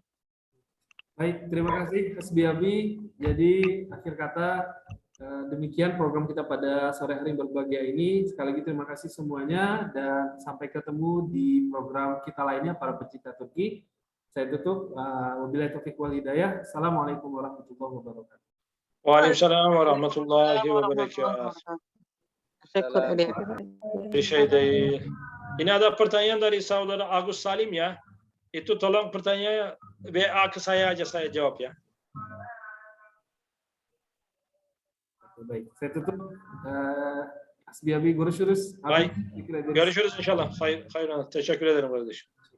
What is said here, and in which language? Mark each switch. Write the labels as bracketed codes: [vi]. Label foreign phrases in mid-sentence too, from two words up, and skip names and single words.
[id] Baik, terima kasih Hasbi Abi. Jadi akhir kata demikian program kita pada sore hari berbahagia ini. Sekali lagi terima kasih semuanya, dan sampai ketemu di program kita lainnya para pecinta Turki. Saya tutup. [ar] وبالله التوفيق والهداية. السلام عليكم ورحمة الله وبركاته. وعليكم السلام ورحمة الله وبركاته. [tr] Bir şey değil. [id] Ini ada pertanyaan dari saudara Agus Salim, ya. Itu tolong pertanyaannya WA ke saya aja, saya jawab, ya. Baik, saya tutup. [tr] Hasbi Abi, görüşürüz. Baik. Görüşürüz inşallah. Hayırlı. Teşekkür ederim kardeşim.